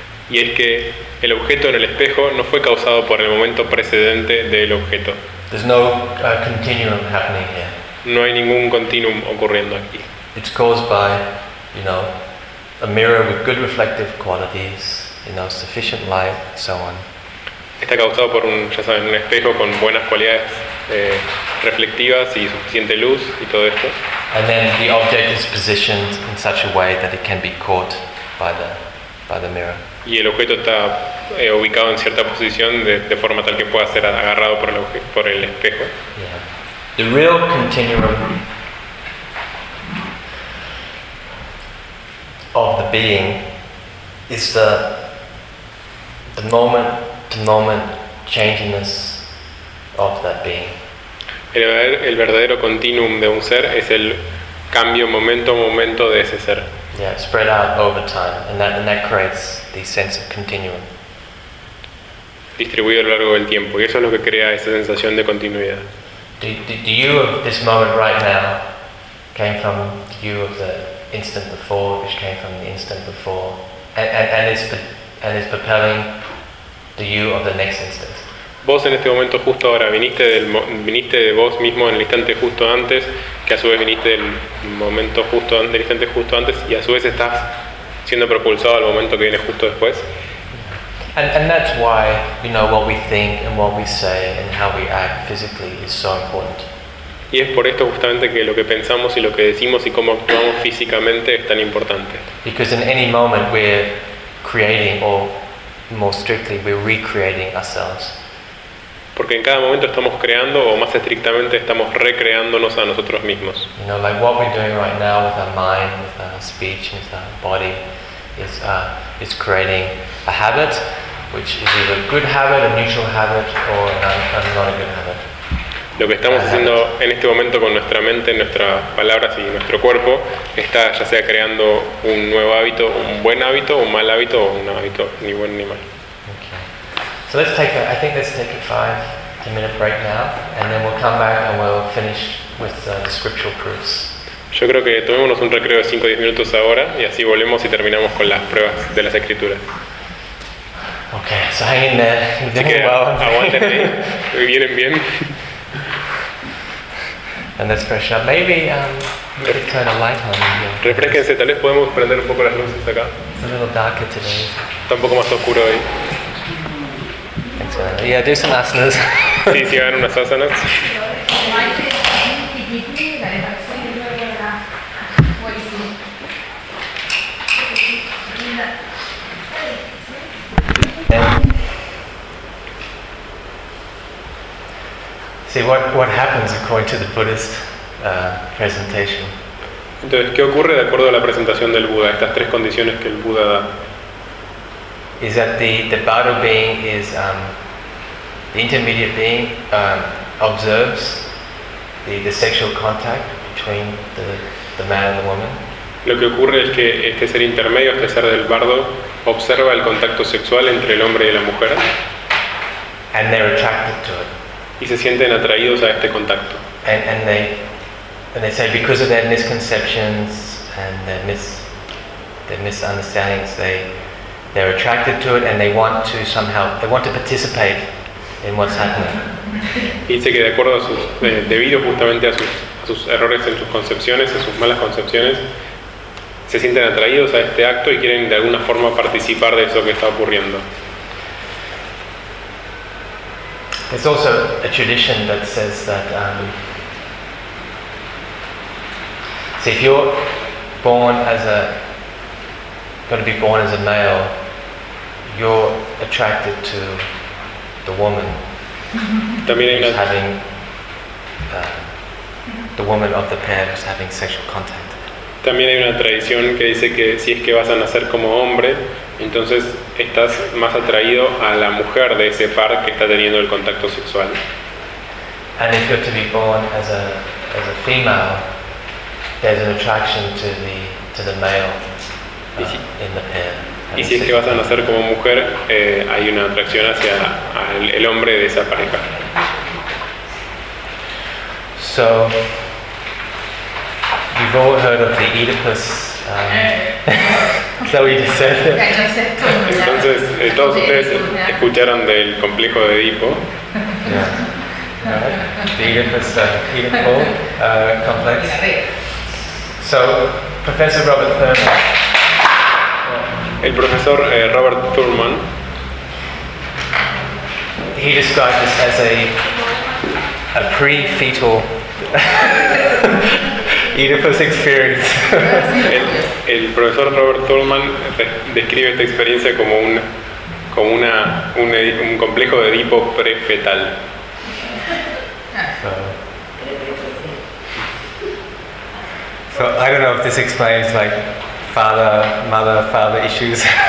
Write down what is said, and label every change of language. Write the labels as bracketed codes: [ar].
[es] Y es que el objeto en el espejo no fue causado por el momento precedente del objeto. [en] There's no continuum happening here. [es] No hay ningún continuum ocurriendo aquí. [en] It's caused by, you know, a mirror with good reflective qualities, you know, sufficient light, so on. [es] Está causado por un, ya saben, un espejo con buenas cualidades reflectivas y suficiente luz y todo esto. [en] And then the object is positioned in such a way that it can be caught by the mirror. [es] Y el objeto está ubicado en cierta posición de forma tal que pueda ser agarrado por el espejo. [en] Yeah. The real continuum of the being is the moment to moment changingness of that being. [es] El verdadero continuum de un ser es el cambio momento a momento de ese ser. [en] Yeah, spread out over time, and that creates the sense of continuum. [es] Distribuido a lo largo del tiempo, y eso es lo que crea esa sensación de continuidad. [en] The you of this moment right now came from the you of the instant before, which came from the instant before, and is propelling the you of the next instant. [es] Vos en este momento justo ahora viniste de vos mismo en el instante justo antes, que a su vez viniste del momento justo del instante justo antes, y a su vez estás siendo propulsado al momento que viene justo después. [en] And that's why, you know, what we think and what we say and how we act physically is so important. [es] Y es por esto justamente que lo que pensamos y lo que decimos y cómo actuamos físicamente es tan importante. [en] Because in any moment we're creating, or more strictly, we're recreating ourselves. [es] Porque en cada momento estamos creando, o más estrictamente estamos recreándonos a nosotros mismos. [en] You know, like what we're doing right now with our mind, with our speech, with our body, is creating a habit, which is either a good habit, a neutral habit, or a not a good habit. [es] Lo que estamos haciendo en este momento con nuestra mente, nuestras palabras y nuestro cuerpo está ya sea creando un nuevo hábito, un buen hábito, un mal hábito, o un hábito ni bueno ni mal. [en] Okay. So let's take a 5-10 minute break now, and then we'll come back and we'll finish with the scriptural proofs. [es] Yo creo que tomémonos un recreo de 5-10 minutos ahora y así volvemos y terminamos con las pruebas de las escrituras. [en] Okay, so hang in there. You're doing well. [es] Aguántenme. Vienen bien. [en] And let's fresh up. Maybe we could turn a light on here. [es] Refresquense, tal vez podemos prender un poco las luces acá. [en] It's a little darker today. [es] Está un poco más oscuro hoy. [en] Thanks, man. Yeah, do some asanas. [es] Sí, sí, hagan unas asanas. [en] Yeah. See what happens according to the Buddhist presentation. [es] Entonces, ¿qué ocurre de acuerdo a la presentación del Buda, estas tres condiciones que el Buda da? [en] Is that the Bardo being is the intermediate being observes the sexual contact between the man and the woman. [es] Lo que ocurre es que este ser intermedio, este ser del bardo, observa el contacto sexual entre el hombre y la mujer. [en] And they're attracted to it. [es] Y se sienten atraídos a este contacto. [en] And they say because of their misconceptions and their misunderstandings, they're attracted to it and they want to somehow they want to participate in what's happening. [es] Y dice que de acuerdo a sus debido justamente a sus errores en sus concepciones, en sus malas concepciones, se sienten atraídos a este acto y quieren de alguna forma participar de eso que está ocurriendo. [en] There's also a tradition that says that so if you're going to be born as a male, you're attracted to the woman the woman of the pair who's having sexual contact. [es] También hay una tradición que dice que si es que vas a nacer como hombre, entonces estás más atraído a la mujer de ese par que está teniendo el contacto sexual. [en] And if you're to be born as a female, there's an attraction to the male in the pair. [es] Y si es que vas a nacer como mujer, hay una atracción hacia el hombre de esa pareja. [en] So, you've all heard of the Oedipus. So you said. [es] Entonces, todos ustedes escucharon del complejo de Edipo. [en] Yeah. Right. The Oedipo complex. So, Professor Robert Thurman. [es] El profesor Robert Thurman. [en] He described this as a pre-fetal. Oedipus experience. [es] El profesor Robert Thurman describe esta experiencia como un complejo de Edipo prefetal. [en] So I don't know if this explains like father, mother, father issues.